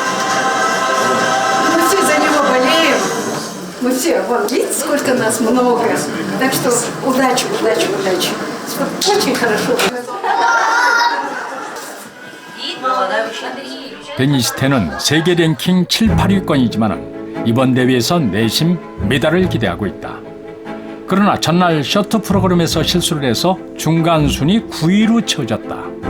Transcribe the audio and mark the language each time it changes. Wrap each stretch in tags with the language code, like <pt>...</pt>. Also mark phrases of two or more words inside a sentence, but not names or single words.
<ru>Мы все за него болеем. Мы все, вон, видите, сколько нас много. Так что удачи, удачи, удачи. Очень хорошо.</ru> <ko>데니스 텐은 세계 랭킹 7, 8위권이지만 이번 대회에선 내심 메달을 기대하고 있다. 그러나 전날 쇼트 프로그램에서 실수를 해서 중간 순위 9위로 채워졌다.</ko>